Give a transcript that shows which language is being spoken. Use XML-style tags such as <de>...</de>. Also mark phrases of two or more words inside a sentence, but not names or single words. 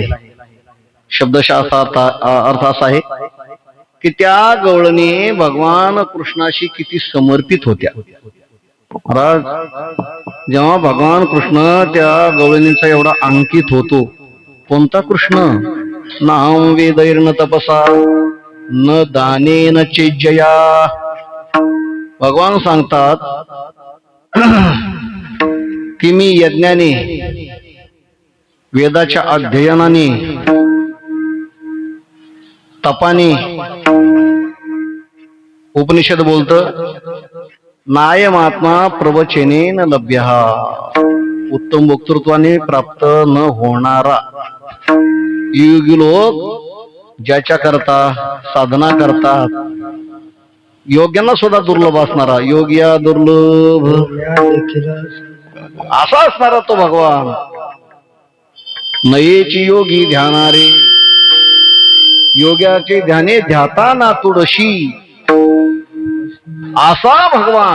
<mr>शब्दशः अर्थ असा आहे की त्या गवळणी भगवान कृष्णाशी किती समर्पित होत्या. महाराज जेव्हा भगवान कृष्ण त्या गवळणीचा एवढा अंकित होतो, कोणता कृष्ण?</mr> <sa>नाम वेदैर्न तपसा न दानेन चेज्जया.</sa> <mr>भगवान सांगतात की मी यज्ञाने, वेदाच्या अध्ययनाने, तपाने, उपनिषद बोलत</mr> <sa>नायमात्मा प्रवचनेन लभ्यः,</sa> <mr>उत्तम वक्तृत्वाने प्राप्त न होणारा योगी लोक ज्याच्या करता साधना करतात, योग्यांना सुद्धा दुर्लभ असणारा, योग्या दुर्लभ असा असणारा तो भगवान. नयेची योगी ध्यानारे, योग्याचे ध्याने ध्याता ना तुडशी, असा भगवान.</mr>